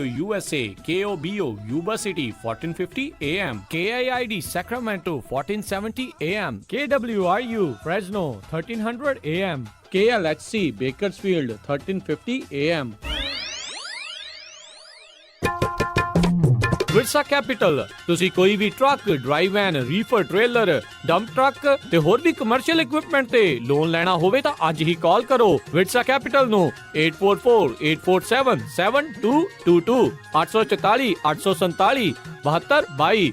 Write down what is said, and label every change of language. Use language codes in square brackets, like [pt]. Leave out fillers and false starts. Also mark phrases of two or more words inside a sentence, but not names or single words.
[en] USA, KOBO Yuba City 1450 AM, KIID Sacramento 1470 AM, KWRU Fresno 1300 AM, KLHC Bakersfield 1350 AM। ਵਿਰਸਾ ਕੈਪੀਟਲ। [pa] ਤੁਸੀਂ ਕੋਈ ਵੀ [en] truck, drive van, reefer trailer, dump truck [pa] ਤੇ ਹੋਰ ਵੀ [en] commercial equipment [pa] ਤੇ ਲੋਨ ਲੈਣਾ ਹੋਵੇ ਤਾਂ ਅੱਜ ਹੀ ਕਾਲ ਕਰੋ ਵਿਰਸਾ ਕੈਪੀਟਲ ਨੂੰ 8448477222 844 847 7222।